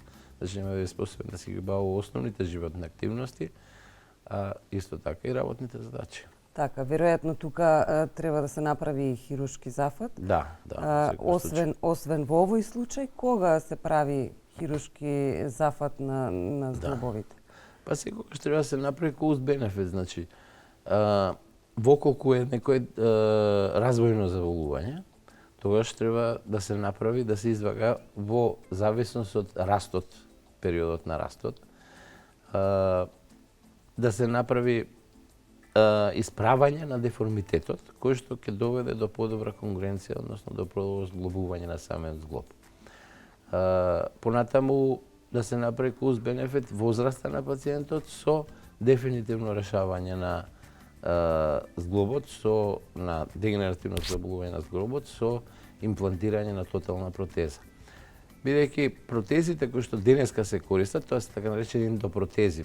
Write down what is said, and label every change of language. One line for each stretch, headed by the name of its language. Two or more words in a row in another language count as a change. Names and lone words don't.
Macedonian: Значи нема да биде способен да си ги бава основните животни активности, а исто така и работните задачи. Така, веројатно тука треба да се направи и хируршки зафат. Да, да. Освен во овој случај, кога се прави хируршки зафат на зглобовите? Па секогаш треба да се направи
English: cost benefit,
Macedonian: значи воколку е некој развојно заболување, тогаш треба да се направи, да се извага во зависност од растот, периодот на растот, да се направи исправање на деформитетот, кој што ќе доведе до подобра конгруенција, односно до подобро зглобување на самиот зглоб. Понатаму да се направи
English: cost benefit
Macedonian: возраста на пациентот со дефинитивно решавање на зглобот на дегенеративно заболување на зглобот со имплантирање на тотална протеза. Бидејќи протезите кои што денеска се користат, тоа се така наречени ендопротези.